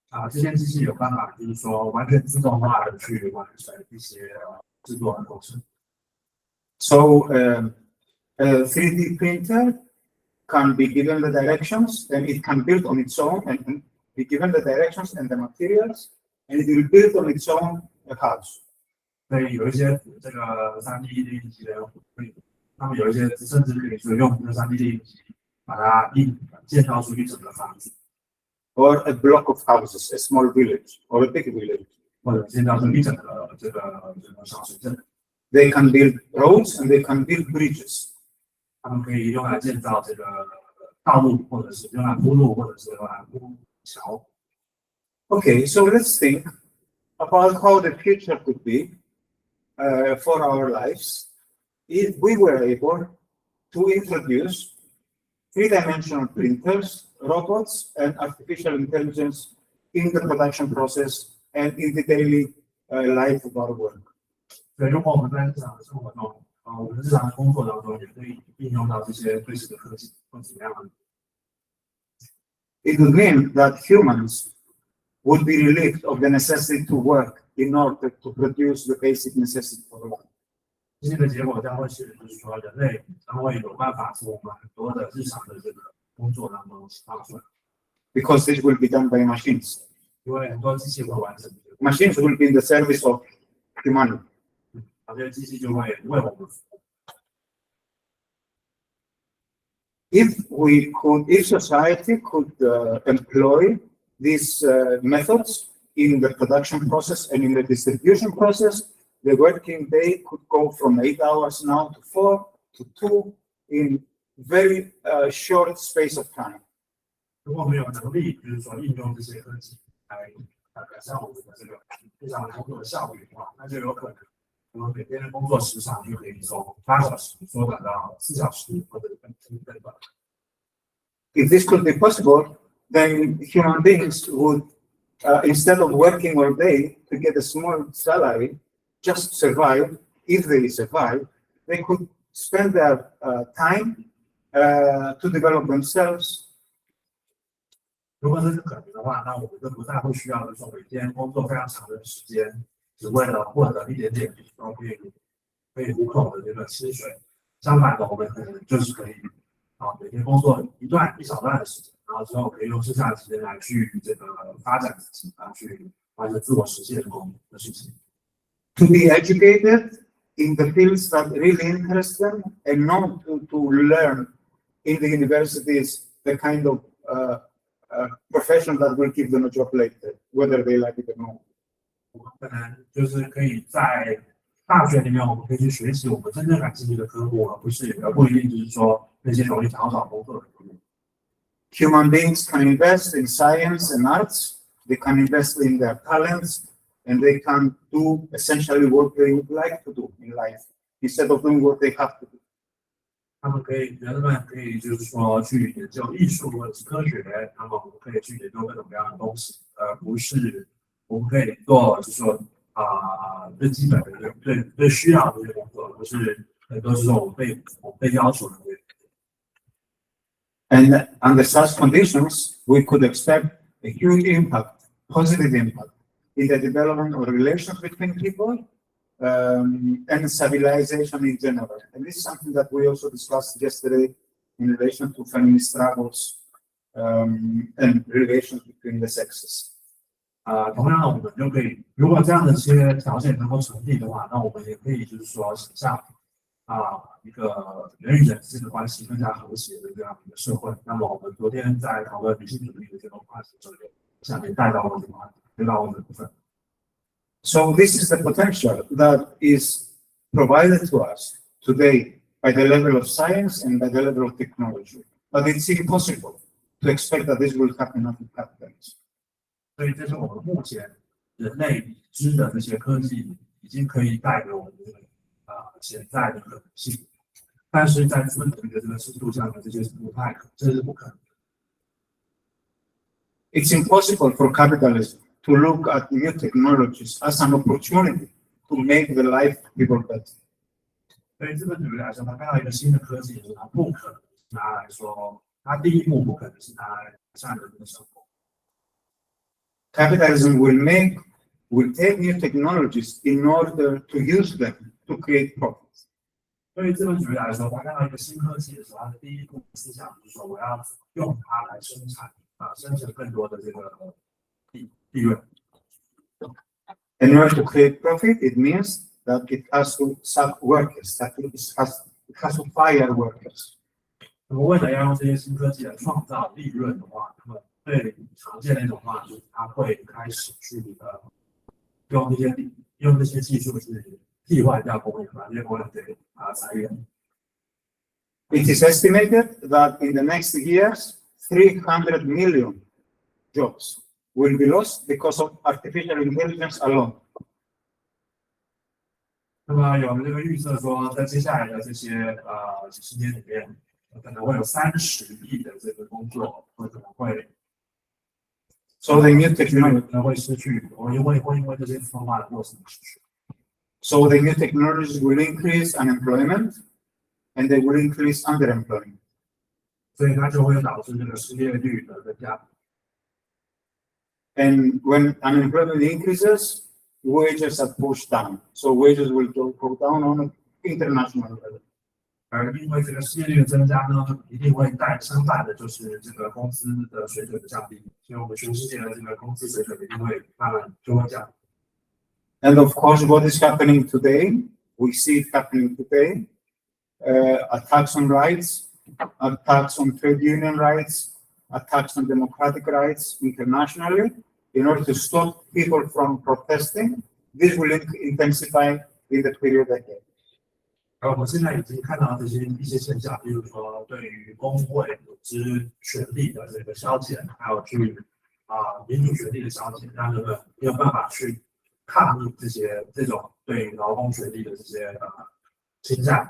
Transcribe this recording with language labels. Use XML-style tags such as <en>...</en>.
<zh>这些机器有办法，就是说完全自动化的去完成一些制作的过程。</zh> <en>So a 3D printer can be given the directions, then it can build on its own and be given the directions and the materials, and it will build on its own a house.</en> <zh>所以有一些这个3D 列印机的，他们有一些甚至可以说用这个3D 列印机把它建造出一整个房子。</zh> <en>Or a block of houses, a small village, or a big village.</en> <zh>或者建造出一整个这个小城镇。</zh> <en>They can build roads and they can build bridges.</en> <zh>他们可以用来建造这个道路，或者是用来铺路，或者是用来铺桥。</zh> <en>Okay, so let's think about how the future could be for our lives if we were able to introduce three-dimensional printers, robots, and artificial intelligence in the production process and in the daily life of our work.</en> <zh>所以，如果我们在日常的生活中，我们日常的工作当中也可以应用到这些最新的科技，会怎么样呢？</zh> <en>It would mean that humans would be relieved of the necessity to work in order to produce the basic necessity for life.</en> <zh>这些的结果将会是，就是说人类将会有办法从我们很多的日常的这个工作当中放出来。</zh> <en>Because this will be done by machines.</en> <zh>因为很多机器会完成。</zh> <en>Machines will be in the service of humanity.</en> <zh>这些机器就会为我们服务。</zh> <en>if society could employ these methods in the production process and in the distribution process, the working day could go from 8 hours now to 4 to 2 in very short space of time.</en> <zh>如果没有能力，比如说应用这些科技来改善我们的这个日常工作的效率的话，那就有可能我们每天的工作时长就可以从8小时缩短到4小时或者更短。</zh> <en>If this could be possible, then human beings would, instead of working all day to get a small salary, just survive. If they survive, they could spend their time to develop themselves.</en> <zh>如果这是可能的话，那我们就不太会需要就是说每天工作非常长的时间，只为了获得一点点可以糊口的这个薪水。相反的，我们可能就是可以每天工作一小段的时间，然后之后可以用剩下的时间来去这个发展自己，去完成自我实现的事情。</zh> <en>To be educated in the fields that really interest them, and not to learn in the universities the kind of profession that will give them a job later, whether they like it or not.</en> <zh>我们可能就是可以在大学里面，我们可以去学习我们真正感兴趣的科目，而不一定就是说那些容易想要找工作的科目。</zh> <en>Human beings can invest in science and arts. They can invest in their talents, and they can do essentially what they would like to do in life instead of doing what they have to do.</en> <zh>人们可以就是说去研究艺术或者是科学，那么我们可以去研究各种各样的东西，而不是我们可以做就是说最基本的最需要的这些工作，而不是很多时候我们被要求的。</zh> <en>And under such conditions, we could expect a huge impact, positive impact, in the development of relations between people and civilization in general. And this is something that we also discussed yesterday in relation to feminist struggles and relations between the sexes.</en> <zh>同样的，我们就可以，如果这样的一些条件能够成立的话，那我们也可以就是说想象一个人与人之间的关系更加和谐的这样一个社会。那么我们昨天在讨论女性主义的这个话题，就下面带到了这个话题，带到我们的部分。</zh> <en>So this is the potential that is provided to us today by the level of science and by the level of technology. But it's impossible to expect that this will happen after capitalism.</en> <zh>所以这是我们目前人类已知的这些科技已经可以带给我们的潜在的可能性，但是在资本主义的这个制度下呢，这些是这是不可能。</zh> <en>It's impossible for capitalism to look at new technologies as an opportunity to make the life of people better.</en> <zh>所以资本主义来说，它看到一个新的科技，它不可能拿来说，它第一步不可能是拿来改善人的生活。</zh> <en>Capitalism will take new technologies in order to use them to create profits.</en> <zh>对于资本主义来说，他看到一个新科技的时候，他的第一步思想就是说，我要用它来生产生成更多的这个利润。</zh> <en>In order to create profit, it means that it has to sack workers, that it has to fire workers.</en> <zh>那么为了要用这些新科技来创造利润的话，那么最常见的一种方法就是他会开始去用这些技术去替换掉工人，把这些工人给裁员。</zh> <en>It is estimated that in the next years, 300 million jobs will be lost because of artificial intelligence alone.</en> <zh>那么有这个预测说，在接下来的这些几十年里面，可能会有30亿的这个工作可能会。</zh> <en>So the new technology</en> <zh>会失去，会因为这些自动化的过程失去。</zh> <en>So the new technologies will increase unemployment, and they will increase underemployment.</en> <zh>所以它就会导致这个失业率的增加。</zh> <en>And when unemployment increases, wages are pushed down. So wages will go down on an international level.</en> <zh>而因为这个失业率的增加呢，一定会相伴的就是这个工资的水准的降低，所以我们全世界的这个工资水准一定会慢慢就会降。</zh> <en>And of course, what is happening today, we see it happening today, attacks on rights, attacks on trade union rights, attacks on democratic rights internationally, in order to stop people from protesting. This will intensify in the period ahead.</en> <zh>而我们现在已经看到一些现象，比如说对于工会组织权利的这个消减，还有去民主权利的消减，让人们没有办法去抗议这种对于劳工权利的这些倾向。</zh>